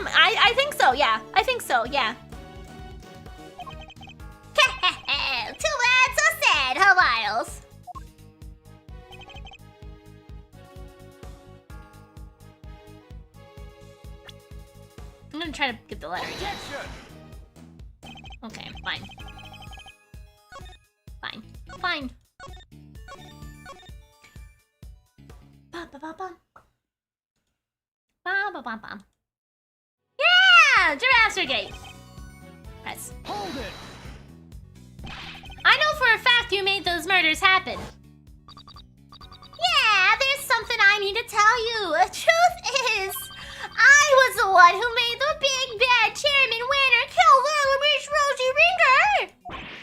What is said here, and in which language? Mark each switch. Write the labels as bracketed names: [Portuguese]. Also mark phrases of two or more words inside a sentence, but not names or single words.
[English] I think so. Yeah, I think so. Yeah. Too bad, so sad, huh, Miles? I'm gonna try to get the letter again. Okay, fine. Fine. Fine. Ba-ba-ba-bum. Ba-ba-ba-bum. Yeah! Giraffes are gay. Press. Hold it. I know for a fact you made those murders happen. Yeah, there's something I need to tell you. The truth is, I was the one who made the big bad chairman winner kill little Miss Rosie Ringer.